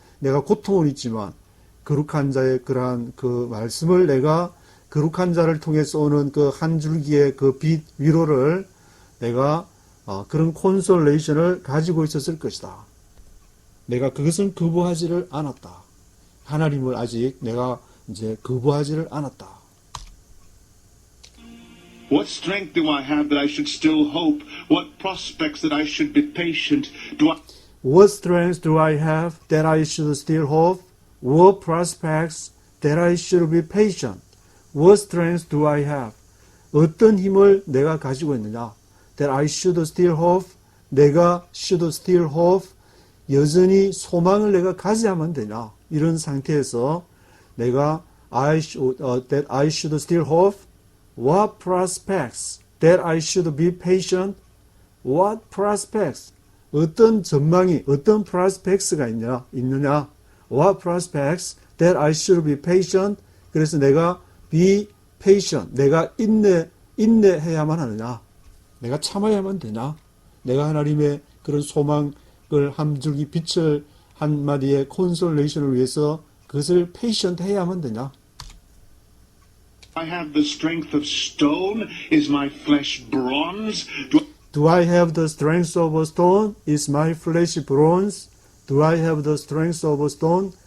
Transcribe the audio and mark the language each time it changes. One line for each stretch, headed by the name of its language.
Korean: 내가 고통은 있지만 거룩한 자의 그러한 그 말씀을 내가 거룩한 자를 통해서 오는 그 한 줄기의 그 빛 위로를 내가 그런 콘솔레이션을 가지고 있었을 것이다. 내가 그것은 거부하지를 않았다. 하나님을 아직 내가 이제 거부하지를 않았다.
English: What strength do I have that I should still hope? What prospects that I should be patient? What strength do I have that I should still hope? What prospects that I should be patient? What strength do I have?
Korean: 어떤 힘을 내가 가지고 있느냐?
English: That I should still hope.
Korean: 내가
English: should still hope.
Korean: 여전히 소망을 내가 가져야만 되냐? 이런 상태에서 내가
English: that I should still hope. What prospects that I should be patient? What prospects?
Korean: 어떤 전망이, 어떤 prospects가 있느냐?
English: What prospects that I should be patient?
Korean: 그래서 내가
English: be patient,
Korean: 내가 인내해야만 하느냐? 내가 참아야만 되냐? 내가 하나님의 그런 소망을 한 줄기 빛을 한 마디의 콘솔레이션을 위해서 그것을 patient 해야만 되냐?
English: I have the strength of stone. Is my flesh bronze? Do I have the strength of a stone? Is my flesh bronze? Do I have the strength of a stone?